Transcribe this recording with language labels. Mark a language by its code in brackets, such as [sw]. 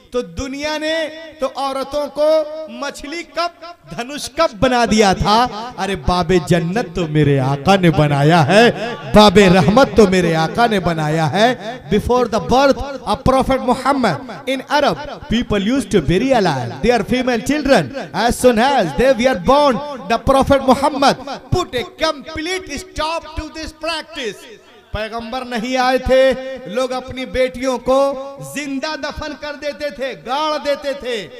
[hi] तो दुनिया ने तो औरतों को मछली कब, धनुष कब बना दिया था? अरे बाबे जन्नत तो मेरे आका ने बनाया है, बाबे रहमत तो मेरे आका ने बनाया है। [en] Before the birth of prophet Muhammad in Arab people used to bury alive their female children. As soon as they were born, the prophet Muhammad put a complete stop to this practice. [hi] पैगंबर नहीं आए थे, लोग अपनी बेटियों को जिंदा दफन कर देते थे, गाड़ देते थे।